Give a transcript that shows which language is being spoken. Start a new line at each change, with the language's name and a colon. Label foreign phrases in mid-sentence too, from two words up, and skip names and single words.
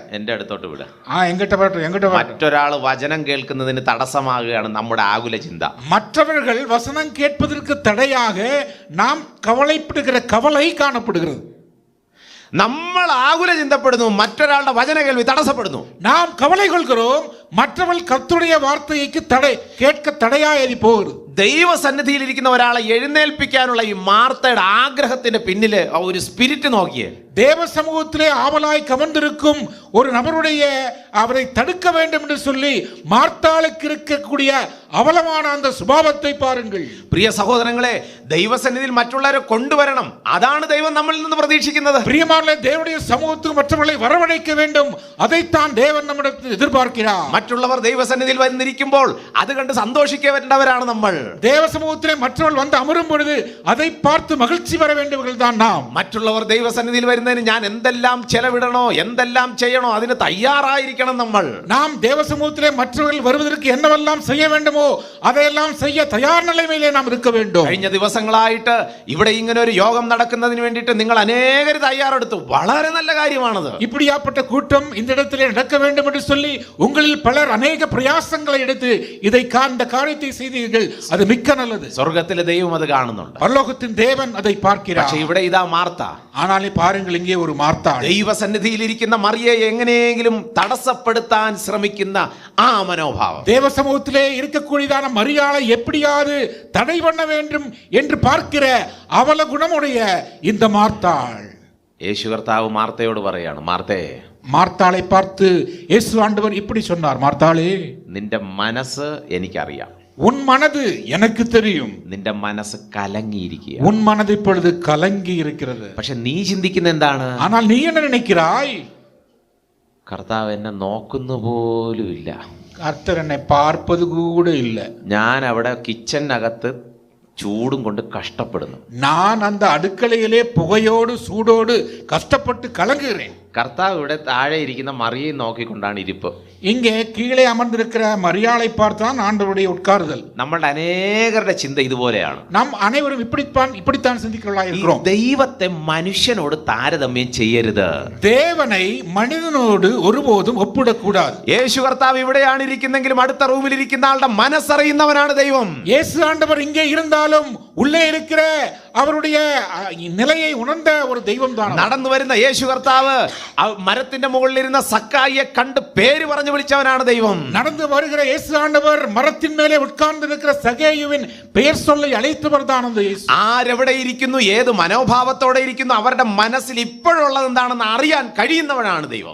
Malayalam: എന്റെ അടുത്തോട്ട് വിട.
Tamil: எங்கிட்ட வரட்டும்.
Malayalam: മറ്റൊരാൾ വചനം കേൾക്കുന്നതിന് തടസ്സമാകുകയാണ് നമ്മുടെ ആകുല ചിന്ത.
Tamil: மற்றவர்கள் வசனம் கேட்பதற்கு தடையாக நாம் கவலைப்படுகிற கவலை காணப்படுகிறது.
Malayalam: നമ്മൾ ആകുല ചിന്തപ്പെടുന്നു, മറ്റൊരാളുടെ വചന കേൾവി തടസ്സപ്പെടുന്നു.
Tamil: நாம் கவலை கொள்கிறோம், மற்றவர்கள் கர்த்தருடைய வார்த்தைக்கு கேட்க தடையாகி போகிறது.
Malayalam: ദൈവസന്നിധിയിൽ ഇരിക്കുന്ന ഒരാളെ എഴുന്നേൽപ്പിക്കാനുള്ള ഈ മാർത്തയുടെ ആഗ്രഹത്തിന്റെ പിന്നില് ആ ഒരു സ്പിരിറ്റ് നോക്കിയേ.
Tamil: தேவ சமூகத்திலே ஆவலாய் கமர்ந்திருக்கும் ஒரு நபருடைய அவரை தடுக்க வேண்டும் என்று சொல்லி மார்த்தாளுக்கு இருக்கக்கூடிய അവലமான அந்த சுபாவத்தை பாருங்கள்.
Malayalam: പ്രിയ സഹോദരങ്ങളെ, ദൈവസന്നിധിയിൽ മറ്റുള്ളവരെ കൊണ്ടുവരണം. അതാണ് ദൈവം നമ്മളിൽ നിന്ന് പ്രതീക്ഷിക്കുന്നത്.
Tamil: பிரியமானவர்களே, தேவனுடைய சமூகத்துக்கு மற்றவர்களை வரவழைக்க வேண்டும். அதைத்தான் தேவன் நம்மிடத்தில் எதிர்பார்க்கிறார்.
Malayalam: മറ്റുള്ളവർ ദൈവസന്നിധിയിൽ വന്നിരിക്കുമ്പോൾ അത് കണ്ട് സന്തോഷിക്കേണ്ടവരാണ് നമ്മൾ.
Tamil: தேவ சமூகத்திலே மற்றவர்கள் வந்து அமரும் பொழுது அதை பார்த்து மகிழ்ச்சி பெற வேண்டியவர்கள் தான் நாம்.
Malayalam: മറ്റുള്ളവർ ദൈവസന്നിധിയിൽ വരുന്നതിന് ഞാൻ എന്തെല്ലാം ചെലവിടണോ, എന്തെല്ലാം ചെയ്യണോ, അതിന് തയ്യാറായിരിക്കണം നമ്മൾ.
Tamil: நாம் தேவ சமூகத்திலே மற்றவர்கள் வருவதற்கு என்னவெல்லாம் செய்ய வேண்டுமோ അതെല്ലാം செய்ய தயார் நிலையிலே நாம் இருக்க வேண்டும்.
Malayalam: കഴിഞ്ഞ ദിവസങ്ങളായിട്ട് ഇവിടെ ഇങ്ങനെ ഒരു യോഗം നടക്കുന്നതിന് വേണ്ടിയിട്ട് നിങ്ങൾ അനേകർ തയ്യാറെടുത്തു. വളരെ നല്ല കാര്യമാണത്.
Tamil: இப்படியாப்பட்ட கூட்டம் இந்த இடத்திலே நடக்க வேண்டும் என்று சொல்லி உங்களில் பலர் அநேக பிரயாசங்களை எடுத்து இதை இந்த காரியத்தை செய்தீர்கள். அது மிக்க நல்லது.
Malayalam: സ്വർഗത്തിലെ ദൈവം അത് കാണുന്നുണ്ട്.
Tamil: பரலோகத்தின் தேவன் அதை பார்க்கிறார்.
Malayalam: പക്ഷേ ഇവിടെ ഇതാ മാർത്ത.
Tamil: ஆனாலே பாருங்கள்,
Malayalam: ഇங்கே ഒരു മാർത്ത ദൈവസന്നിധിയിൽ ഇരിക്കുന്ന മറിയയെ എങ്ങനെയെങ്കിലും തടസ്സപ്പെടുത്താൻ ശ്രമിക്കുന്ന ആ മനോഭാവം.
Tamil: தேவசமூகத்திலே இருக்கக்கூடியதான மரியாளை எப்படியாவது தடை பண்ண வேண்டும் என்று பார்க்கிற அவல குணமுடைய இந்த மார்த்தாள்.
Malayalam: യേശു കർത്താവ് മാർത്തയോട് പറയാണ്, മാർത്തേ,
Tamil: மார்த்தாளை பார்த்து இயேசு ஆண்டவர் இப்படி சொன்னார், மார்த்தாளே,
Malayalam: നിന്റെ മനസ്സ് എനിക്കറിയാം.
Tamil: உன் மனது எனக்கு தெரியும்.
Malayalam: നിന്റെ മനസ്സ് കലങ്ങിയിരിക്കുക.
Tamil: உன் மனது இப்பொழுது கலங்கி இருக்கிறது.
Malayalam: പക്ഷെ നീ ചിന്തിക്കുന്ന എന്താണ്?
Tamil: ஆனால் நீ என்ன நினைக்கிறாய்?
Malayalam: കർത്താവ് എന്നെ നോക്കുന്നു പോലും ഇല്ല.
Tamil: கர்த்தர் என்னை பார்ப்பது கூட இல்லை.
Malayalam: ഞാൻ അവിടെ കിച്ചനകത്ത് ചൂടും കൊണ്ട് കഷ്ടപ്പെടുന്നു.
Tamil: நான் அந்த அடுக்கலையிலே புகையோடு சூடோடு கஷ்டப்பட்டு கலங்குகிறேன்.
Malayalam: കർത്താവ് ഇവിടെ താഴെ ഇരിക്കുന്ന മറിയെ നോക്കിക്കൊണ്ടാണ് ഇരിപ്പ്.
Tamil: இங்கே கீழே அமர்ந்திருக்கிற மரியாளை பார்த்தான் ஆண்டவருடைய உட்காருதல்.
Malayalam: നമ്മളുടെ അനേകരുടെ ചിന്ത ഇതുപോലെയാണ്.
Tamil: நாம் அனைவரும் இப்படித்தான் சிந்திக்கிறவர்களாக இருக்கிறோம்.
Malayalam: ദൈവത്തെ മനുഷ്യനോട് താരതമ്യം ചെയ്യരുത്.
Tamil: தேவனை மனிதனோடு ஒருபோதும் ஒப்பிடக்கூடாது.
Malayalam: യേശു കർത്താവ് ഇവിടെയാണ് ഇരിക്കുന്നെങ്കിലും അടുത്ത റൂമിൽ ഇരിക്കുന്ന ആളുടെ മനസ്സറിയുന്നവനാണ് ദൈവം.
Tamil: இயேசு ஆண்டவர் இங்கே இருந்தாலும் உள்ளே இருக்கிற அவருடைய நிலையை உணர்ந்த ஒரு தெய்வம் தான்.
Malayalam: നടന്നു വരുന്ന യേശു കർത്താവ് മരത്തിന്റെ മുകളിലിരുന്ന സക്കായിയെ കണ്ട് പേര് പറഞ്ഞു വിളിച്ചവനാണ് ദൈവം.
Tamil: நடந்து வருகிற இயேசு ஆண்டவர் மரத்தின் மேலே உட்கார்ந்து இருக்கிற சகேயுவின் பெயர் சொல்லி அழைத்தவர் தான் அந்த இயேசு.
Malayalam: ആരെവിടെ ഇരിക്കുന്നു, ഏത് മനോഭാവത്തോടെ ഇരിക്കുന്നു, അവരുടെ മനസ്സിൽ ഇപ്പോഴുള്ളത് എന്താണെന്ന് അറിയാൻ കഴിയുന്നവനാണ് ദൈവം.